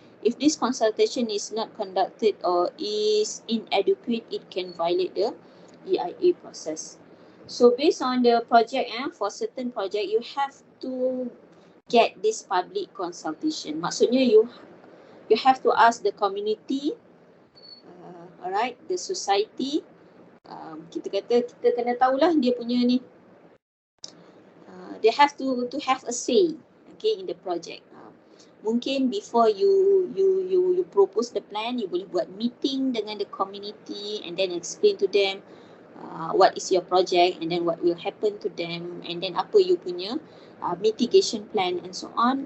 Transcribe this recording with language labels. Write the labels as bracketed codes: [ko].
[en] If this consultation is not conducted or is inadequate, it can violate the EIA process. So based on the project, for certain project, you have to get this public consultation. [ms] Maksudnya [en] you have to ask the community, alright, the society. [ms] Kita kena tahulah dia punya ni. [en] They have to have a say, okay, in the project. [ms] Mungkin [en] before you propose the plan, you [ms] boleh buat [en] meeting [ms] dengan [en] the community and then explain to them what is your project, and then what will happen to them, and then [ms] apa [en] you [ms] punya [en] mitigation plan and so on.